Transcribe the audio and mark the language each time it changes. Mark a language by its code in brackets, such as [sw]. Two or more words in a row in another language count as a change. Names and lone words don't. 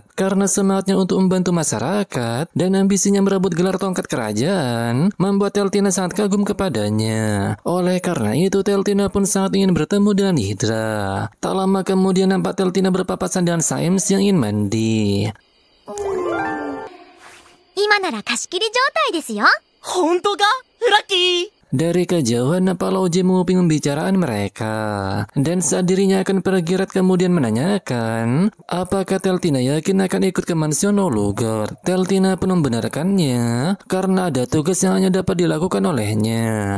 [id] Karena semangatnya untuk membantu masyarakat dan ambisinya merebut gelar tongkat kerajaan, membuat Teltina sangat kagum kepadanya. Oleh karena itu, Teltina pun sangat ingin bertemu dengan Hydra. Tak lama kemudian nampak Teltina berpapasan dengan Saems yang ingin mandi. [ja] 今なら貸し切り状態ですよ。本当か？ラッキー！ [id] Dari kejauhan nampak Loji menguping pembicaraan mereka. Dan saat dirinya akan pergi, Red kemudian menanyakan, apakah Teltina yakin akan ikut ke mansion Olugard? Teltina pun membenarkannya, karena ada tugas yang hanya dapat dilakukan olehnya.